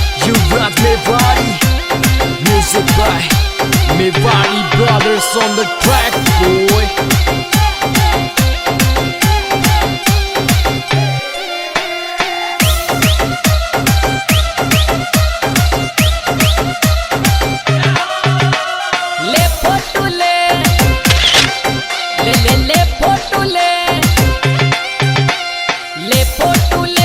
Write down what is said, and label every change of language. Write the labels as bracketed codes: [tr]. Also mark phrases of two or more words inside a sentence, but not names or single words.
[en] Yuvraj Mewari, music by Mewari Brothers on the track, boy. [hi] ले फोटो ले ले ले ले फोटो ले ले फोटो ले